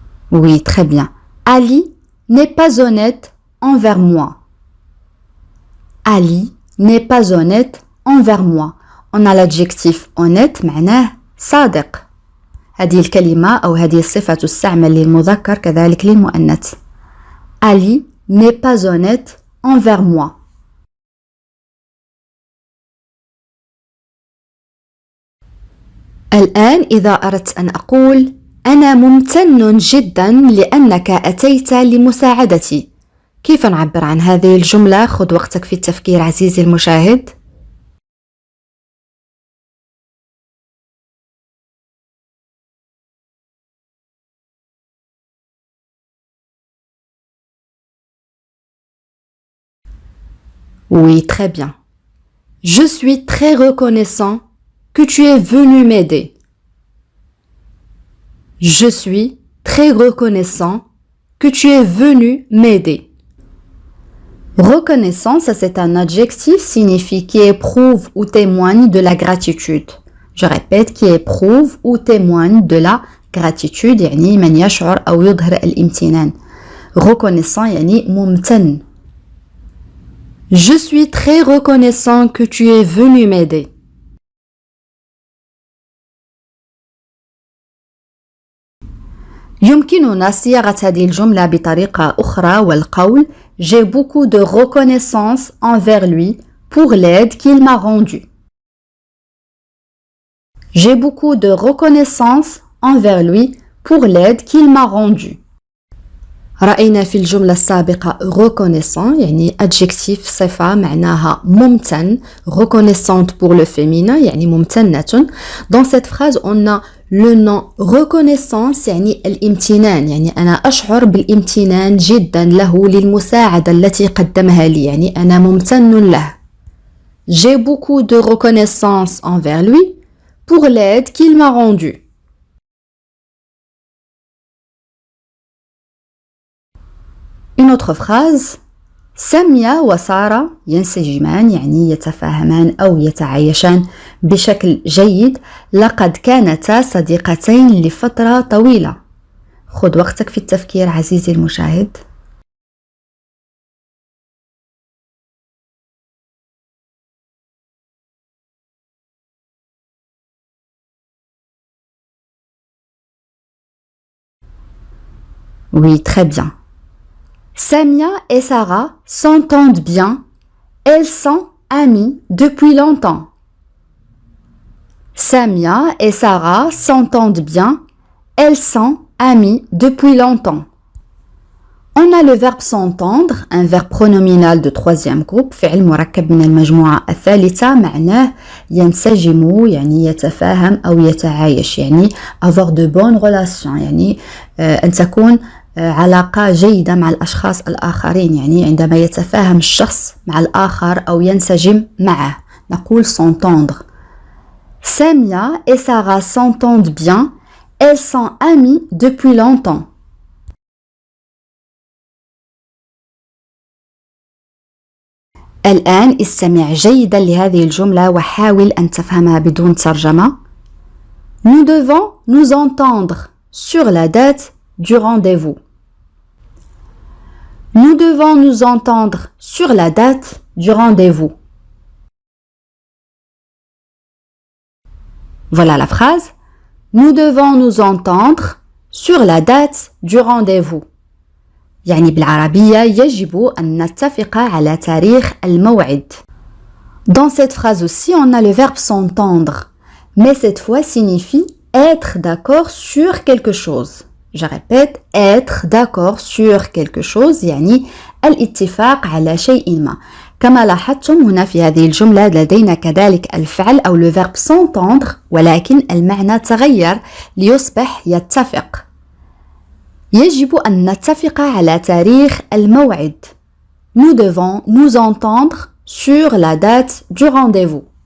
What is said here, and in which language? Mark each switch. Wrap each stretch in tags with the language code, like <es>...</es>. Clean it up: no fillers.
<fr>Oui, très bien. Ali n'est pas honnête envers moi. Ali n'est pas honnête envers moi. On a l'adjectif honnête</fr> <ar>معناه صادق. هذه الكلمة أو هذه الصفة تستعمل للمذكر كذلك للمؤنث.</ar> <fr>Ali n'est pas honnête envers moi.</fr> <ar>الآن إذا أردت أن أقول أنا ممتن جدا لأنك أتيت لمساعدتي. كيف نعبر عن هذه الجملة؟ خذ وقتك في التفكير عزيزي المشاهد.</ar> <fr>Oui, très bien. Je suis très reconnaissant que tu es venu m'aider. Je suis très reconnaissant que tu es venu m'aider. Reconnaissant, ça c'est un adjectif, signifie qui éprouve ou témoigne de la gratitude. Je répète, qui éprouve ou témoigne de la gratitude,</fr> <ar>يعني من يشعر أو يظهر الامتنان. Reconnaissant, يعني ممتن.</ar> <fr>Je suis très reconnaissant que tu es venu m'aider.</fr> <ar>يمكننا صياغة هذه الجملة بطريقة أخرى والقول</ar> <fr>J'ai beaucoup de reconnaissance envers lui pour l'aide qu'il m'a rendue. J'ai beaucoup de reconnaissance envers lui pour l'aide qu'il m'a rendue.</fr> <ar>رأينا في الجملة السابقة reconnaissant يعني adjectif صفة معناها ممتن</ar> <fr>reconnaissante pour le féminin</fr> <ar>يعني ممتنة.</ar> <fr>Dans cette phrase on a le nom reconnaissance</fr> <ar>يعني الامتنان يعني أنا أشعر بالامتنان جدا له للمساعدة التي قدمها لي يعني أنا ممتن له.</ar> <fr>J'ai beaucoup de reconnaissance envers lui pour l'aide qu'il m'a rendue. Une autre phrase.</fr> <ar>سامية وسارة ينسجمان يعني يتفاهمان أو يتعايشان بشكل جيد. لقد كانتا صديقتين لفترة طويلة. خذ وقتك في التفكير عزيزي المشاهد.</ar> <fr>Oui, très bien. Samia et Sarah s'entendent bien. Elles sont amies depuis longtemps. Samia et Sarah s'entendent bien. Elles sont amies depuis longtemps. On a le verbe s'entendre, un verbe pronominal de troisième groupe,</fr> <ar>فعل مركب من المجموعة الثالثة معناه ينسجم يعني يتفاهم أو يتعايش يعني</ar> <fr>avoir de bonnes relations</fr> <ar>يعني أن تكون علاقة جيدة مع الأشخاص الآخرين يعني عندما يتفاهم الشخص مع الآخر أو ينسجم معه نقول s'entendre.</ar> <fr>Samia et Sarah s'entendent bien, elles sont amies depuis longtemps.</fr> <ar>الآن استمع جيدا لهذه الجملة وحاول أن تفهمها بدون ترجمة.</ar> <fr>Nous devons nous entendre sur la date du rendez-vous. Nous devons nous entendre sur la date du rendez-vous. Voilà la phrase. Nous devons nous entendre sur la date du rendez-vous.</fr> <ar>يعني بالعربية يجب أن نتفق على تاريخ الموعد.</ar> <fr>Dans cette phrase aussi, on a le verbe s'entendre, mais cette fois signifie être d'accord sur quelque chose. Je répète, être d'accord sur quelque chose</fr> <ar>يعني الاتفاق على شيء ما. كما لاحظتم هنا في هذه الجملة لدينا كذلك الفعل أو le verbe s'entendre ولكن المعنى تغير ليصبح يتفق. يجب أن نتفق على تاريخ الموعد.</ar> <fr>Nous devons nous entendre sur la date du rendez-vous.</fr>